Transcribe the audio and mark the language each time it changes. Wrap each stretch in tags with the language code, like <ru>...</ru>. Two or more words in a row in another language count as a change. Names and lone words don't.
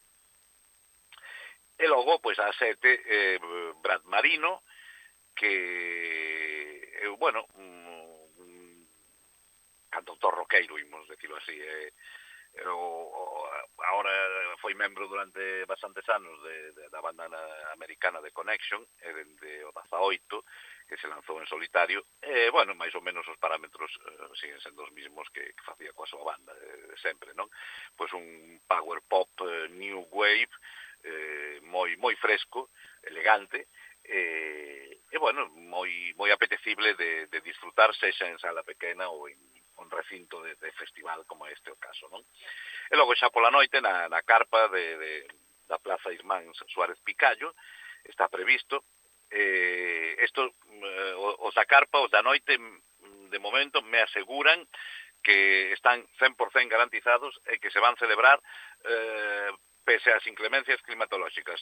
<gl>E logo, pois, ás 7, Brad Marino, que, bueno, cantautor roqueiro, imos decirlo así, ahora foi membro durante bastantes anos da banda americana de Connection, dende o 18, que se lanzou en solitario, bueno, máis ou menos os parámetros siguen sendo os mismos que facía coa súa banda sempre, non? Pois un</gl> <en>power pop new wave,</en> <gl>moi fresco, elegante, bueno, moi apetecible de disfrutar, sexa en sala pequena ou en un recinto de festival como este o caso, non? E logo xa pola noite na carpa da Plaza Ismán Suárez Picallo está previsto os da carpa, os da noite de momento me aseguran que están 100% garantizados e que se van celebrar pese ás inclemencias climatolóxicas.</gl>